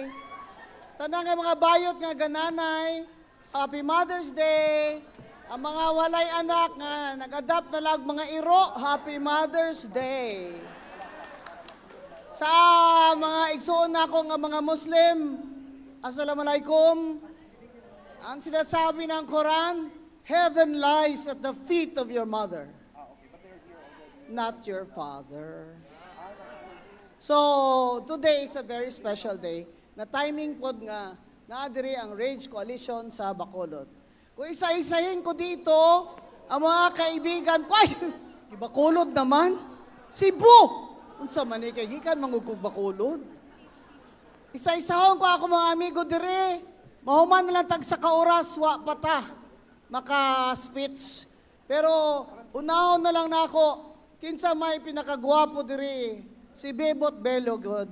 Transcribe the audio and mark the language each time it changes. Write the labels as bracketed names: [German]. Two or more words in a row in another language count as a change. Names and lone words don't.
[Cebuano] Tanang nga mga bayot nga gananay, [English] Happy Mother's Day! [Cebuano] Ang mga walay anak nga nag-adapt na lag mga iro, [English] Happy Mother's Day! [Cebuano] Sa mga igsuon nako nga mga Muslim, Assalamualaikum. [Filipino] Ang sinasabi ng Quran, [English] heaven lies at the feet of your mother, not your father. So, today is a very special day [Cebuano] na timing pod nga naadiri ang Rage Coalition sa Bacolod. [Filipino] Kung isa-isahin ko dito, ang mga kaibigan ko, ay, Bacolod naman, Cebu! [Cebuano] Unsa man ni kay gikan mangugkog Bacolod. Isa-isahon ko ako mga amigo dire, mahuman na lang tag sa kaoras, wa pata, maka-speech. Pero, unahon na lang na ako, kinsa may pinakagwapo dire, si Bebot Bello, God.